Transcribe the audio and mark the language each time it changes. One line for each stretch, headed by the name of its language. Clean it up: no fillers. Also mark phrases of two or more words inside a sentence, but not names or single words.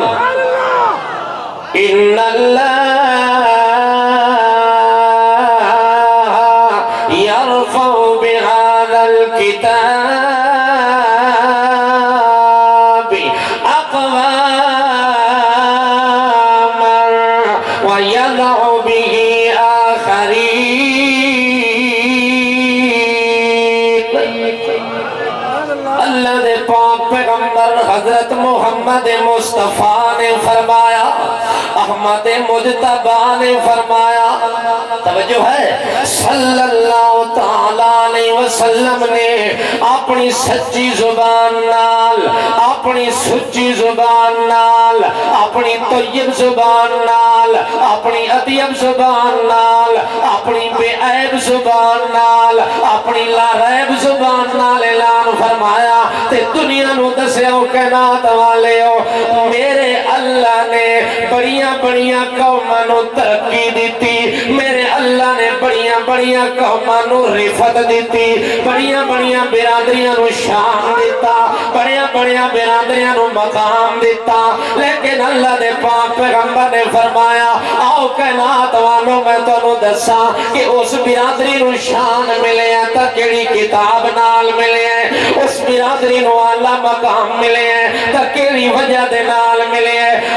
Arabic: ان اللہ یرفع بہذا الکتاب اقواما ویضع به آخرین۔
Punjabi: اللہ دے پاک پیغمبر حضرت محمد مصطفیٰ نے فرمایا، احمد مجتبی نے فرمایا، توجہ ہے،
Arabic: صلی اللہ تعالیٰ علیہ وسلم
Punjabi: نے اپنی سچی زبان نال، اپنی سچی زبان نال، اپنی طیب زبان نال، اپنی اطیب زبان نال، اپنی بے عیب زبان نال، اپنی لا ریب زبان نال اعلان فرمایا تے دنیا نو دسے ہو کائنات والے ہو، میرے اللہ نے بڑیاں بڑیاں قوماں نو ترقی دیتی، میرے اللہ نے بڑیاں بڑیاں قوماں نو رفت دیتی، بڑیاں بڑیاں برادریاں نو شان دیتا، بڑیاں بڑیاں برادریاں نو مقام دیتا، لیکن اللہ دے پاک پیغمبر نے فرمایا آؤ کائنات والوں میں تو نو دسا کہ اس برادری نو شان ملے ہیں تا کیڑی کتاب نال ملے ہیں، اس برادری نو اعلیٰ مقام ملے ہیں تا کیڑی وجہ دے نال ملے ہیں۔